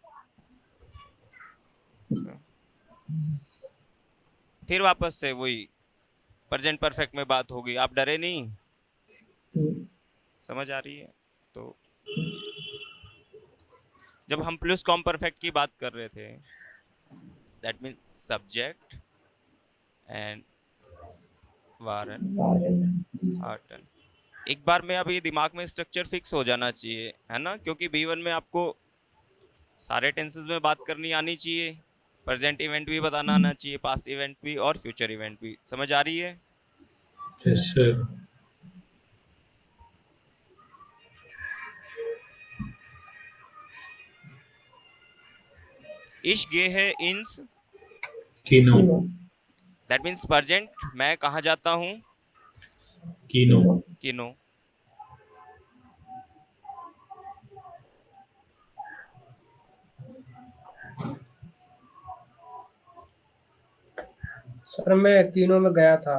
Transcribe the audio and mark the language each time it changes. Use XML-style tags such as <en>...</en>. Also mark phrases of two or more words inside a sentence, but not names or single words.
<hi>फिर वापस से वही प्रेजेंट परफेक्ट में बात होगी, आप डरे नहीं। समझ आ रही है? तो जब हम प्लस कॉम परफेक्ट की बात कर रहे थे</hi> <en>that mean subject and</en> <de>waren, hatten।</de> <hi>एक बार में अभी दिमाग में</hi> <en>structure fix</en> <hi>हो जाना चाहिए, है ना? क्योंकि B1 में आपको सारे टेंसेस में बात करनी आनी चाहिए,</hi> <en>present event</en> <hi>भी बताना आना चाहिए,</hi> <en>past event</en> <hi>भी और</hi> <en>future event</en> <hi>भी। समझ आ रही है?</hi> <en>yes sir.</en> <de>Ich gehe ins,</de> <hi>कीनो।</hi> <en>that means present,</en> <hi>मैं कहाँ जाता हूँ? कीनो। किनो। सर मैं कीनो में गया था।</hi>